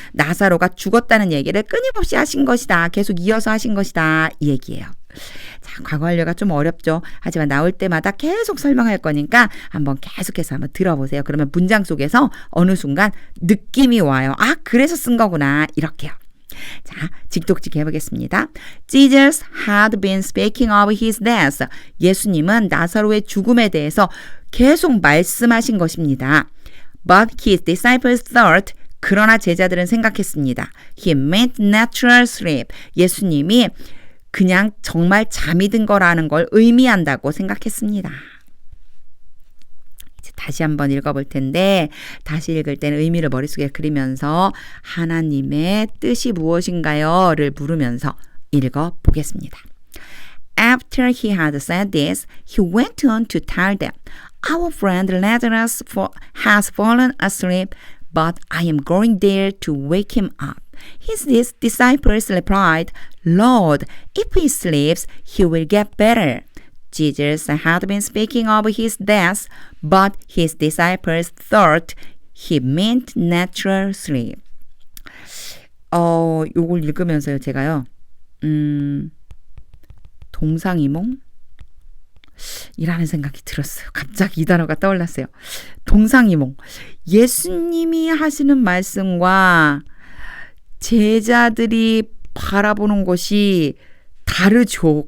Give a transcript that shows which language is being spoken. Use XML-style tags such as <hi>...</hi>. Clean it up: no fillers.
<ko>나사로가 죽었다는 얘기를 끊임없이 하신 것이다. 계속 이어서 하신 것이다. 이 얘기예요. 자, 과거 완료가 좀 어렵죠. 하지만 나올 때마다 계속 설명할 거니까 한번 계속해서 한번 들어보세요. 그러면 문장 속에서 어느 순간 느낌이 와요. 아, 그래서 쓴 거구나. 이렇게요. 자, 직독직 해보겠습니다.</ko> <en>Jesus had been speaking of his death. 예수님은 나사로의 죽음에 대해서 계속 말씀하신 것입니다. But his disciples thought,</en> <ko>그러나 제자들은 생각했습니다.</ko> <en>He meant natural sleep.</en> <ko>예수님이 그냥 정말 잠이 든 거라는 걸 의미한다고 생각했습니다. 이제 다시 한번 읽어볼 텐데 다시 읽을 때는 의미를 머릿속에 그리면서 하나님의 뜻이 무엇인가요?를 물으면서 읽어보겠습니다.</ko> <en>After he had said this, he went on to tell them, Our friend Lazarus has fallen asleep, but I am going there to wake him up. His disciples replied, Lord, if he sleeps, he will get better. Jesus had been speaking of his death, but his disciples thought he meant natural sleep.</en> <ko>요걸 읽으면서요, 제가요, 동상이몽? 이라는 생각이 들었어요. 갑자기 이 단어가 떠올랐어요. 동상이몽. 예수님이 하시는 말씀과 제자들이 바라보는 것이 다르죠.</ko>